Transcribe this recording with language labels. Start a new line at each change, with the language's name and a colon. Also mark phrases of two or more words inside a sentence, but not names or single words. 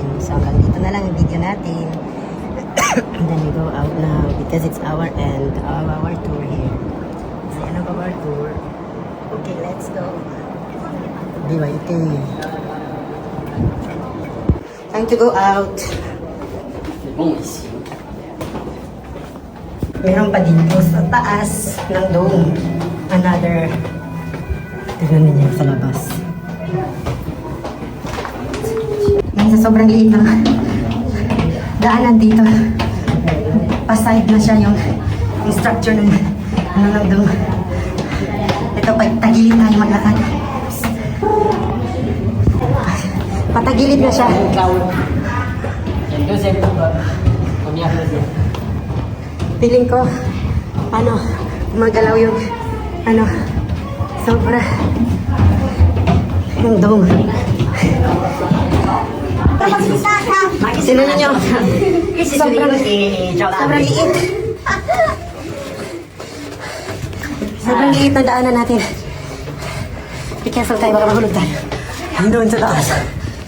Filipino: So hanggang dito na lang yung video natin.
English: And then we go out now because it's our end of our tour here. It's the end of our tour. Okay, let's go. BYK. Time to go out.
French: C'est bon ici.
Filipino: Meron pa dito sa taas ng dome. Another. Tignan ninyo sa labas. Ngayon sa sobrang liit ng daanan dito. Paside na siya yung structure ng dome. Ito, tagilid tayo maglakad. Patagilid na siya.
French: Il y a le deuxième. Première, deuxième.
Filipino: Feeling ko, gumagalaw yung, sobra, yung dome. Sino ninyo? Sobrang liit. Sobrang liit na daanan natin.
English: Be careful
Filipino: tayo, baka mahulog tayo. Doon sa taas.